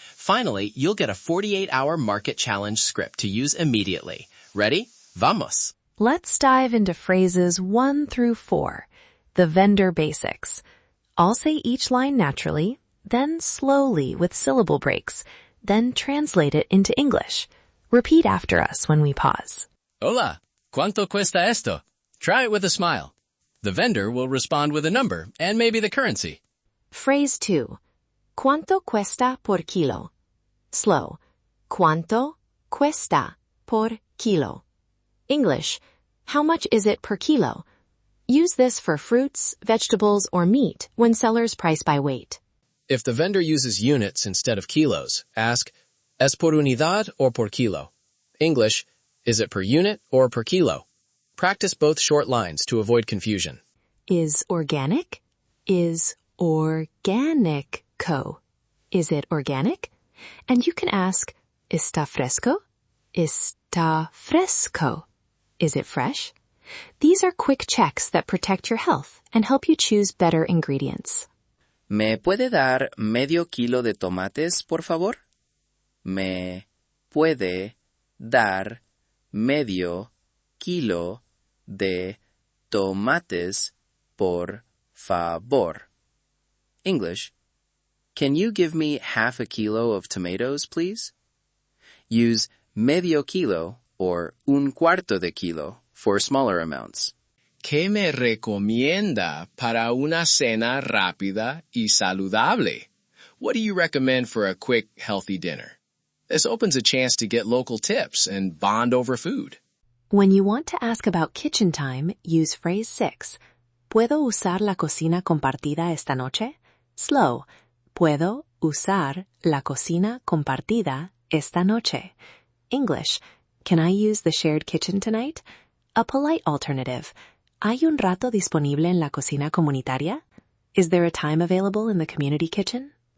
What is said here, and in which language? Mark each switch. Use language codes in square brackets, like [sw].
[en] Finally, you'll get a 48-hour market challenge script to use immediately. Ready? [es] Vamos! [en] Let's dive into phrases 1 through 4, the vendor basics. I'll say each line naturally, then slowly with syllable breaks. Then translate it into English. Repeat after us when we pause. [es] Hola, ¿cuánto cuesta esto? [en] Try it with a smile. The vendor will respond with a number and maybe the currency. Phrase 2. [es] ¿Cuánto cuesta por kilo? [en] Slow. [es] ¿Cuánto cuesta por kilo? [en] English. How much is it per kilo? Use this for fruits, vegetables, or meat when sellers price by weight. If the vendor uses units instead of kilos, ask, [es] ¿Es por unidad or por kilo? [en] English, is it per unit or per kilo? Practice both short lines to avoid confusion. Is organic? Is organico? Is it organic? And you can ask, [es] ¿Está fresco? ¿Está fresco? [en] Is it fresh? These are quick checks that protect your health and help you choose better ingredients. [es] ¿Me puede dar medio kilo de tomates, por favor? ¿Me puede dar medio kilo de tomates, por favor? [en] English. Can you give me half a kilo of tomatoes, please? Use medio kilo or [es] un cuarto de kilo [en] for smaller amounts. [es] ¿Qué me recomienda para una cena rápida y saludable? [en] What do you recommend for a quick, healthy dinner? This opens a chance to get local tips and bond over food. When you want to ask about kitchen time, use phrase 6. [es] ¿Puedo usar la cocina compartida esta noche? [en] Slow. [es] ¿Puedo usar la cocina compartida esta noche? [en] English. Can I use the shared kitchen tonight? A polite alternative. [es] ¿Hay un rato disponible en la cocina comunitaria? [en] Is there a time available in the community kitchen?